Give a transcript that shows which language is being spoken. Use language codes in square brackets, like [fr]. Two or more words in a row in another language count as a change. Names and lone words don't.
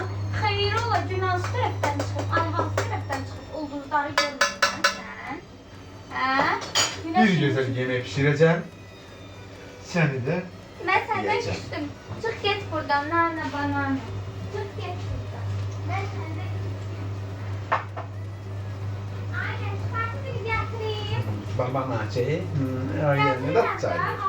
[az] Xeyir ola, gün hansı tərəfdən çıxıb, ay hansı tərəfdən çıxıb, ulduzları görmürsən sən? Hə? Bir gözəl yemək pişirəcəm. Səni də Mən səndən yiyəcəm. küstüm. Çıx get buradan, nana banana. Çıx get buradan. Mən səndən küstüm. Aynen, çıxartı bir gətireyim. babanaçı. Ayağını da tutacaq.